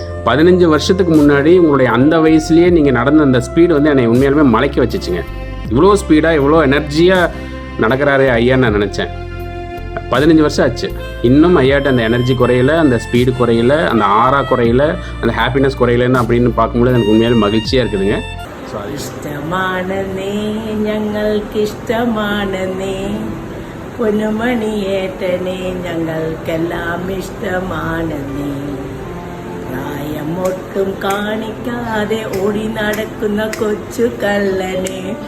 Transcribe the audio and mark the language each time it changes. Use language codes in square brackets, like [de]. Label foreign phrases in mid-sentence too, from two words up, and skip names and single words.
[ta] 15 வருஷத்துக்கு முன்னாடி உங்களுடைய அந்த வயசுலேயே நீங்கள் நடந்த அந்த ஸ்பீடு வந்து என்னை உண்மையாலுமே மலைக்க வச்சுச்சுங்க. இவ்வளோ ஸ்பீடாக இவ்வளோ எனர்ஜியாக நடக்கிறாரே ஐயான்னு நான் நினச்சேன். 15 வருஷம் ஆச்சு, இன்னும் ஐயாட்ட அந்த எனர்ஜி குறையில, அந்த ஸ்பீடு குறையில, அந்த ஆறா குறையில, அந்த ஹாப்பினஸ் குறையிலன்னு அப்படின்னு பார்க்கும்போது எனக்கு உண்மையாலும் மகிழ்ச்சியாக இருக்குதுங்க. [ml] ഇഷ്ടമാണെന്നേ ഞങ്ങൾക്കിഷ്ടമാണെന്നേ പൊന്നുമണിയേട്ടനെ ഞങ്ങൾക്കെല്ലാം ഇഷ്ടമാണെന്നേ പ്രായമൊട്ടും കാണിക്കാതെ ഓടി നടക്കുന്ന കൊച്ചു കള്ളനെ